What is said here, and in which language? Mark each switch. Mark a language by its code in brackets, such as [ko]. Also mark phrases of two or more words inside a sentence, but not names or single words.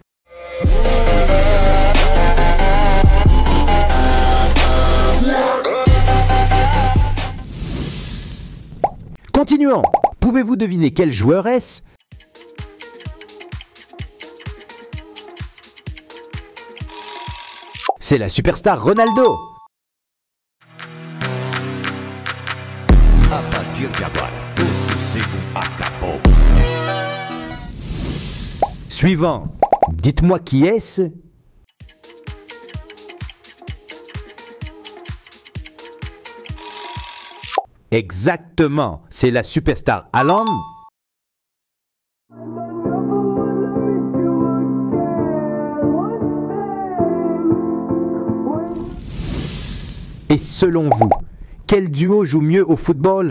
[fr] Continuons. Pouvez-vous deviner quel joueur est-ce? C'est la superstar Ronaldo. [pt] A partir de agora, o sossego acabou. [fr] Suivant. Dites-moi qui est-ce? Exactement, c'est la superstar Haaland. Et selon vous, quel duo joue mieux au football?